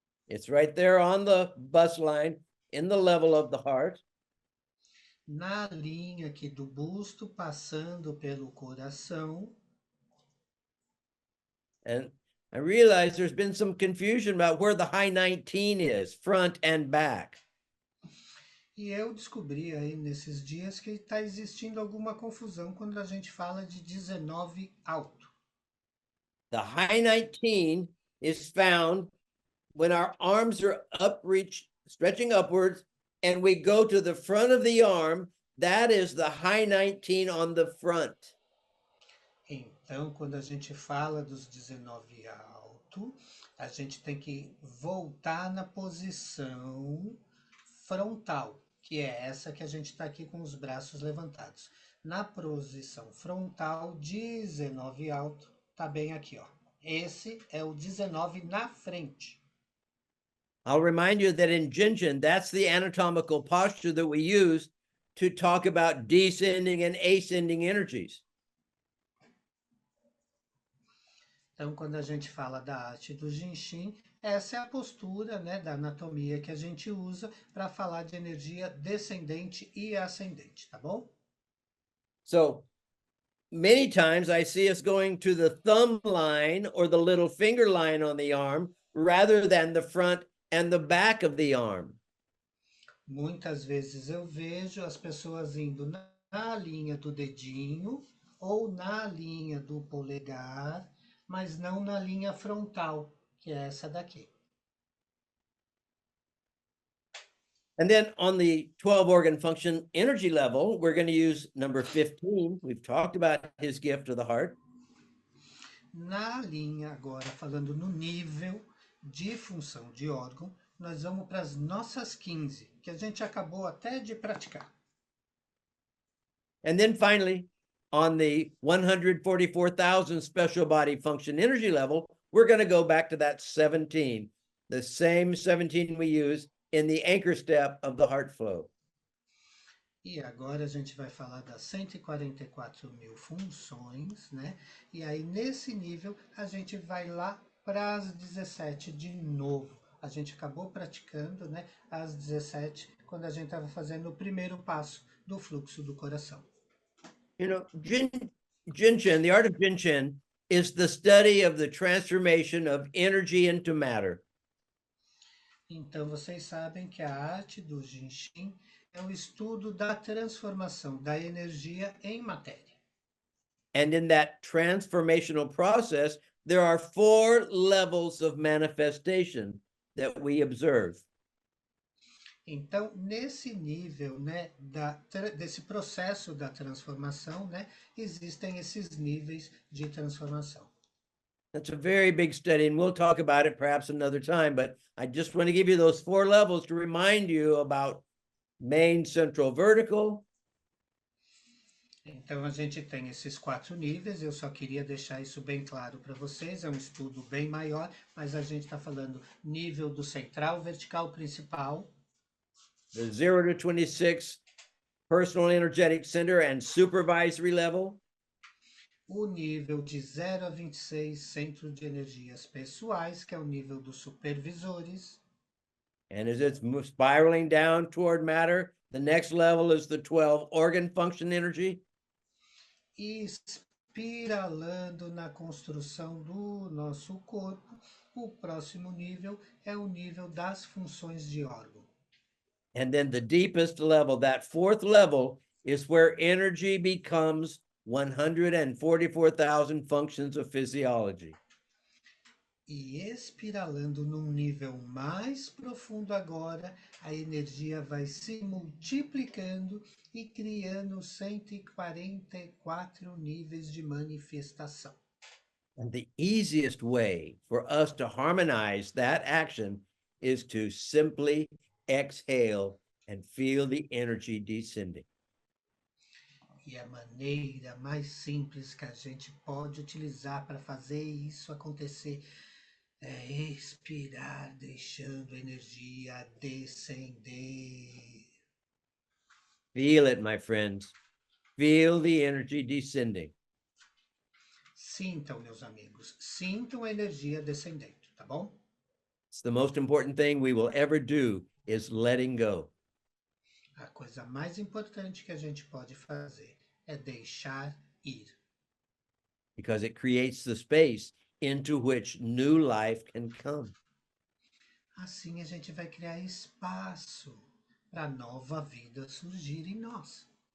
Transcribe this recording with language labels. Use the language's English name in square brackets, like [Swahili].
[English] It's right there on the bus line in the level of the heart. [Portuguese] Na linha aqui do busto, passando pelo coração. [English] And I realize there's been some confusion about where the high 19 is, front and back. [Portuguese] E eu descobri aí nesses dias que está existindo alguma confusão quando a gente fala de 19 alto. [English] The high 19 is found when our arms are stretching upwards, and we go to the front of the arm. That is the high 19 on the front. [Portuguese] Então, quando a gente fala dos 19 alto, a gente tem que voltar na posição frontal, que é essa que a gente está aqui com os braços levantados. Na posição frontal, 19 alto, tá bem aqui, ó. Esse é o 19 na frente. [English] I'll remind you that in Jinjin, that's the anatomical posture that we use to talk about descending and ascending energies. [Portuguese] Então, quando a gente fala da arte do Jinshin, essa é a postura, né, da anatomia que a gente usa para falar de energia descendente e ascendente, tá bom? [English] So many times I see us going to the thumb line or the little finger line on the arm rather than the front and the back of the arm. [Portuguese] Muitas vezes eu vejo as pessoas indo na linha do dedinho ou na linha do polegar, mas não na linha frontal, que é essa daqui. [English] And then on the 12 organ function energy level, we're going to use number 15. We've talked about his gift to the heart. [Portuguese] Na linha, agora falando no nível de função de órgão, nós vamos para as nossas 15, que a gente acabou até de praticar. [English] And then finally, on the 144,000 special body function energy level, we're going to go back to that 17, the same 17 we use in the anchor step of the heart flow. [Portuguese] E agora a gente vai falar das 144 mil funções, né? E aí nesse nível a gente vai lá para as 17 de novo. A gente acabou praticando, né, as 17 quando a gente estava fazendo o primeiro passo do fluxo do coração. [English] You know, Jinshin, the art of Jinshin is the study of the transformation of energy into matter. [Portuguese] Então vocês sabem que a arte do Jinshin é o estudo da transformação da energia em matéria. [English] And in that transformational process, there are 4 levels of manifestation that we observe. [Portuguese] Então, nesse nível, né, desse processo da transformação, né, existem esses níveis de transformação. [English] That's a very big study, and we'll talk about it perhaps another time, but I just want to give you those 4 levels to remind you about main, central, vertical. [Portuguese] Então, a gente tem esses 4 níveis, eu só queria deixar isso bem claro para vocês, é um estudo bem maior, mas a gente está falando nível do central, vertical, principal. [English] The 0 to 26 personal energetic center and supervisory level. [Portuguese] O nível de 0 a 26, centro de energias pessoais, que é o nível dos supervisores. [English] And as it's spiraling down toward matter, the next level is the 12 organ function energy. [Portuguese] E espiralando na construção do nosso corpo, o próximo nível é o nível das funções de órgão. [English] And then the deepest level, that 4th level, is where energy becomes 144,000 functions of physiology. [Portuguese] E espiralando num nível mais profundo agora, a energia vai se multiplicando e criando 144 níveis de manifestação. [English] And the easiest way for us to harmonize that action is to simply exhale and feel the energy descending. [Portuguese] E a maneira mais simples que a gente pode utilizar para fazer isso acontecer é expirar, deixando a energia descender. [English] Feel it, my friends. Feel the energy descending. [Portuguese] Sintam, meus amigos, sintam a energia descendendo, tá bom? [English] It's the most important thing we will ever do is letting go. [Portuguese] A coisa mais importante que a gente pode fazer é deixar ir. [English] Because it creates the space into which new life can come. [Portuguese] Assim a gente vai criar espaço para nova vida surgir em nós.